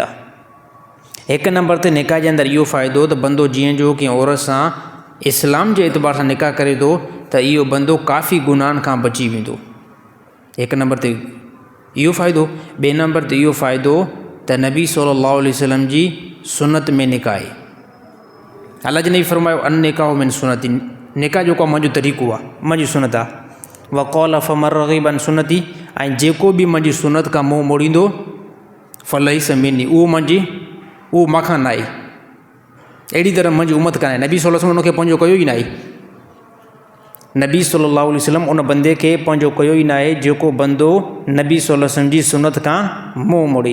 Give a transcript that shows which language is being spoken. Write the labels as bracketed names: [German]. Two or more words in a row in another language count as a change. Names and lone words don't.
[Sindhi] हिकु नंबर ते निकाह जे अंदरि इहो फ़ाइदो त बंदो जीअं जो कंहिं औरत सां इस्लाम जे एतबार सां निकाह करे थो त इहो बंदो काफ़ी गुनाहनि खां बची वेंदो। हिकु नंबर ते इहो फ़ाइदो। ॿिए नंबर ते इहो फ़ाइदो त नबी [Arabic] صلى الله عليه وسلم [Sindhi] जी सुनत में निकाह आहे। अल्लाह जे नबी फरमायो [Arabic] النكاح من سنتي, [Sindhi] निकाह जेको आहे मुंहिंजो तरीक़ो आहे, मुंहिंजी सुनत आहे। [Arabic] وقال فمن رغب عن سنتي, [Sindhi] ऐं जेको बि मुंहिंजी सुनत खां मुंहुं मोड़ींदो [Arabic] فليس مني, [Sindhi] उहो मूंखां न आहे। अहिड़ी तरह मुंहिंजी उमत कान्हे। नबी [Arabic] صلى الله عليه وسلم [Sindhi] उनखे पंहिंजो कयो ई न आहे। नबी [Arabic] صلى الله عليه وسلم [Sindhi] उन बंदे खे पंहिंजो कयो ई न आहे जेको बंदो नबी [Arabic] صلى الله عليه وسلم [Sindhi] जी सुनत खां मुंहुं मोड़े।